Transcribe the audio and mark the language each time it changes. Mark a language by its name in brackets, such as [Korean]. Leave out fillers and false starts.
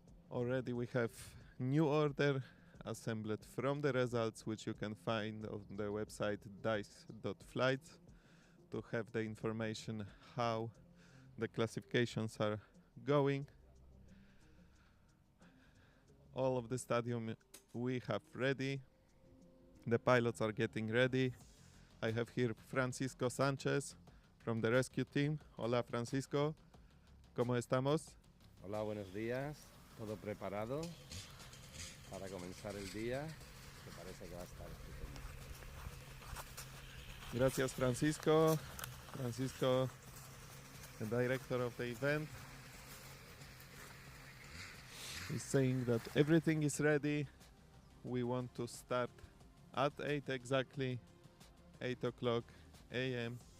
[English] Already we have new order assembled from the results, which you can find on the website dice.flight to have the information how the classifications are going. All of the stadium we have ready. The pilots are getting ready. I have here Francisco Sanchez from the rescue team. [Spanish] Hola, Francisco. ¿Cómo estamos? Hola, buenos días. Todo preparado para comenzar el día, que parece que va a estar estupendo. Gracias, Francisco. [English] Francisco, the director of the event, is saying that everything is ready. We want to start at 8 exactly, 8 o'clock a.m.